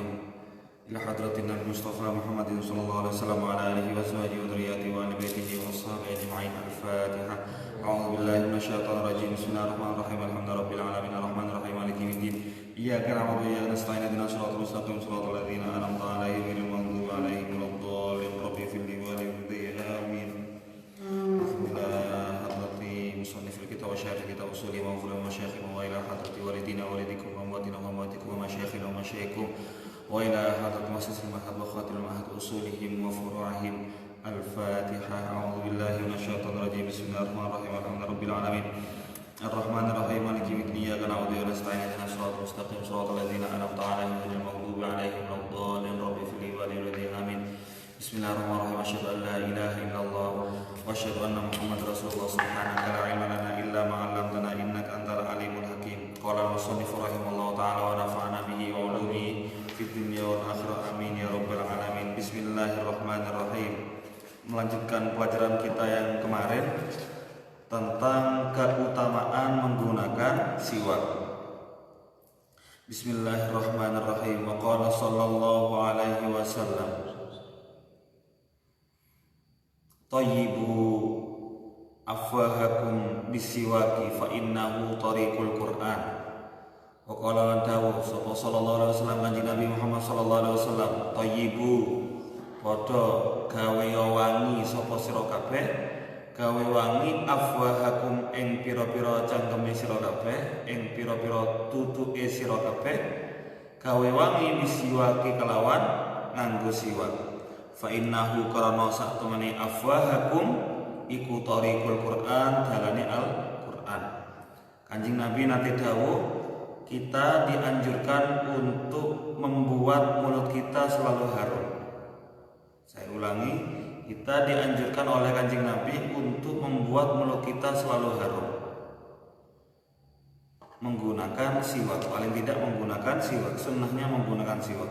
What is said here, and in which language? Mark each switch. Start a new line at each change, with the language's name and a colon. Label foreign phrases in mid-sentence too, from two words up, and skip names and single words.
Arabic: إلى حضرة النبي المصطفى محمد صلى الله عليه وسلم وعلى آله وصحبه وذريته وآل بيته وأصحابه أجمعين. Al-Fatiha. أعوذ بالله من الشيطان الرجيم بسم الله الرحمن الرحيم الحمد لله رب العالمين الرحمن الرحيم مالك يوم الدين. إياك نعبد وإياك نستعين اهدنا الصراط المستقيم صراط الذين أنعمت عليهم غير المغضوب عليهم ولا الضالين. ربي في والديّ آمين. مصنف الكتاب وشارح كتاب أصولي وعلماء مشايخنا وإلى حضرة والدينا والديكم وأمواتنا وأمواتكم ومشايخنا ومشايخكم وإلى حضرة مؤسس المعهد وخاتل المعهد أصولهم وفروعهم. Al-Fatiha. أعوذ بالله من الشيطان الرجيم بسم الله الرحمن الرحيم الحمد لله رب العالمين الرحمن الرحيم مالك يوم الدين. إياك نعبد ونستعين اهدنا الصراط المستقيم صراط الذين أنعمت عليهم غير المغضوب عليهم ولا الضالين. ربي في والديّ آمين بسم الله الرحمن الرحيم أشهد أن لا إله إلا الله وأشهد أن محمدا رسول الله. سبحانك لا علم لنا إلا ما علمتنا إنك أنت العليم الحكيم. قال المصنف رحمه الله تعالى ونفعنا به وعلومه في الدنيا وال والآخرة آمين يا رب العالمين. Bismillahirrahmanirrahim.
Indonesian: Melanjutkan pelajaran kita yang kemarin tentang keutamaan menggunakan siwak.
Arabic: Bismillahirrahmanirrahim. وقال صلى الله عليه وسلم طيبوا أفواهكم بالسواك فإنه طريق القرآن. وقال
Javanese: lan dawuh sapa
Arabic: صلى الله عليه وسلم
Javanese: kanjeng Nabi Muhammad
Arabic: صلى الله عليه وسلم,
Javanese: tayyibu padha gawe wangi sapa sira kabeh, gawe wangi afwahakum ing pira-pira cangkeme sira kabeh, ing pira-pira tutuke sira kabeh, gawe wangi bisiwaki kelawan nganggo siwak.
Arabic: فإنه
Javanese: karana sak temene afwahakum iku
Arabic: طريق القرآن,
Javanese: dalane Al-Qur'an. Kanjeng Nabi nate dawuh,
Indonesian: kita dianjurkan untuk membuat mulut kita selalu harum. Saya ulangi, kita dianjurkan oleh Kanjeng Nabi untuk membuat mulut kita selalu harum, menggunakan siwak, paling tidak menggunakan siwak, sunnahnya menggunakan siwak.